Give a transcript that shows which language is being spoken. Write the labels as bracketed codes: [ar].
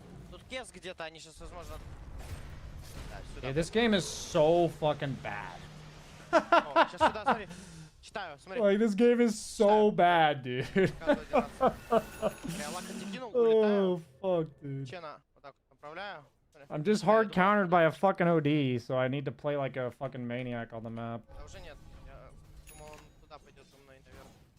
[ru] Тут кес где-то, они сейчас, возможно... Да, сюда. [en] Yeah, this game is so fucking bad. [ru] О, сейчас сюда, смотри. Читаю, смотри. [en] Like, this game is so bad, dude. [ru] Я лакоти кинул, улетаю. [en] Oh, fuck, dude. [ru] Чена, вот так вот направляю. [en] I'm just hard countered by a fucking OD, so I need to play like a fucking maniac on the map. [ru] Да уже нет. Я думал, он туда пойдет за мной, наверное.